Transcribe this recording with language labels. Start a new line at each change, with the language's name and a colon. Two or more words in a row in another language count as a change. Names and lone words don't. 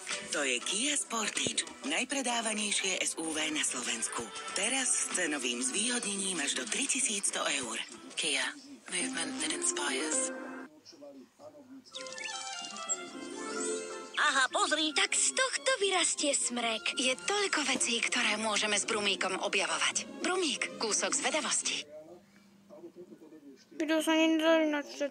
Slovak: To je Kia Sportage, najpredávanejšie SUV na Slovensku. Teraz s cenovým zvýhodnením až do 3100 eur.
English: Kia, movement that inspires.
Slovak: Aha, pozri. Tak z tohto vyrastie smrek. Je toľko vecí, ktoré môžeme s Brumíkom objavovať. Brumík, kúsok zvedavosti. Video sa nedá načítať.